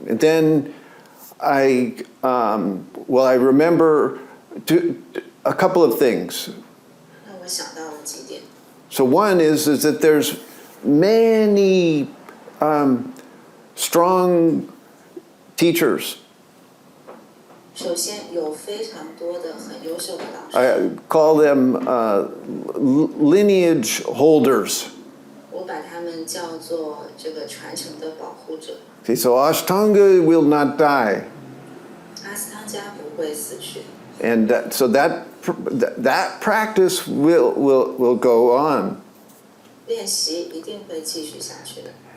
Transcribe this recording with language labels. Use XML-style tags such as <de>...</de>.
<en>then I remember a couple of things.</en> <zh>让我想到了几点。</zh> <en>So one is that there's many strong teachers.</en> <zh>首先有非常多的很优秀的老师，</zh> <en>I call them lineage holders.</en> <zh>我把他们叫做这个传承的保护者。</zh> <en>Okay, so Ashtanga will not die.</en> <zh>阿斯汤加不会死去，</zh> <en>And so that practice will go on.</en> <zh>练习一定会继续下去的。</zh>